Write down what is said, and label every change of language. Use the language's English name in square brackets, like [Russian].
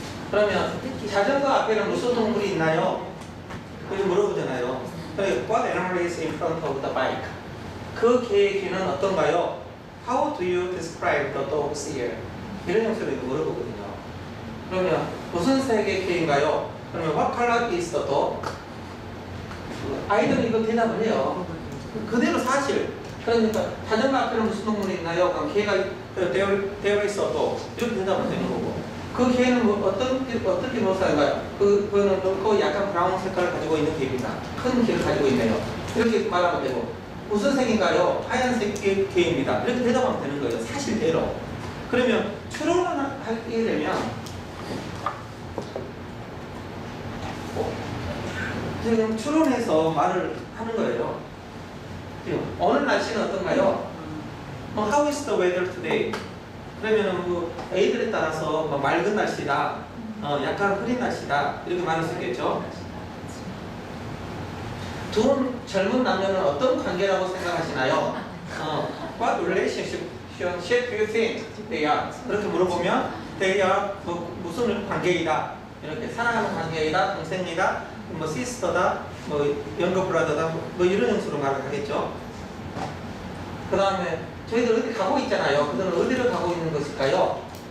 [Korean] 그러면 자전거 앞에는 무슨 동물이 있나요? 이렇게 물어보잖아요. [English] What animal is in front of the bike? [Korean] 그 개의 귀는 어떤가요? [English] How do you describe the dog's ear? [Korean] 이런 형식으로 물어보거든요. 그러면 무슨 색의 개인가요? 그러면 [English] What color is the dog? [Korean] 아이들은 이거 대답을 해요. 그대로 사실. 그러니까 자전거 앞에는 무슨 동물이 있나요? 그럼 개가 되어 있어도 이렇게 대답을 되는 거고. 그 개는 어떻게 묘사인가요? 그거는 그 약간 브라운 색깔을 가지고 있는 개입니다. 큰 개를 가지고 있네요. 이렇게 말하면 되고. 무슨 색인가요? 하얀색 개입니다. 이렇게 대답하면 되는 거예요. 사실대로. 그러면 추론을 하게 되면 지금 추론해서 말을 하는 거예요. 지금 오늘 날씨는 어떤가요? [English] How is the weather today? [Korean] 그러면은 애들에 따라서 맑은 날씨다, 약간 흐린 날씨다 이렇게 말할 수 있겠죠. 두 젊은 남녀는 어떤 관계라고 생각하시나요? [English] What relationship do you think they are? [Korean] 그렇게 물어보면 [English] they are [Korean] 무슨 관계이다, 이렇게 사랑하는 관계이다, 동생이다, sister다, younger brother다, 이런 형식으로 말을 하겠죠. 그 다음에 저희들 어디 가고 있잖아요. 그들은 어디를 가고 있는 것일까요?